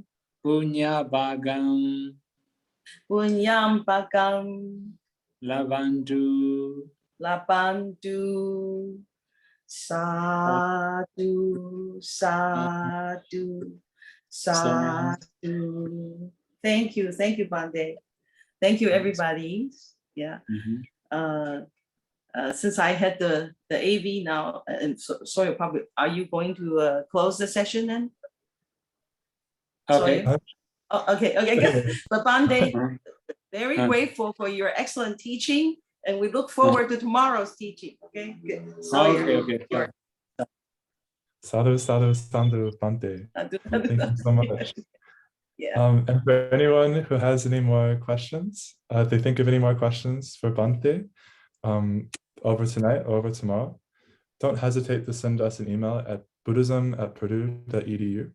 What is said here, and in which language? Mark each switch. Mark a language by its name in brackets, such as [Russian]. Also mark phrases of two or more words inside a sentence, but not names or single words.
[Pali] punya bagam Punyam Pakam, lavantu Lapantu, Sadhu, Sadhu, Sadhu. [English] Thank you, Bande. Thank you, everybody. Yeah. Since I had the AV now, and so you're probably, are you going to close the session then? Okay. Sorry. Oh, okay. But Bande, very grateful for your excellent teaching, and we look forward to tomorrow's teaching. Okay. Good. Okay. [Pali] Sadhu, sadhu, sadhu, Bante. [English] Thank you so much. Yeah. And for anyone who has any more questions, if they think of any more questions for Bante over tonight or over tomorrow, don't hesitate to send us an email at buddhism@purdue.edu.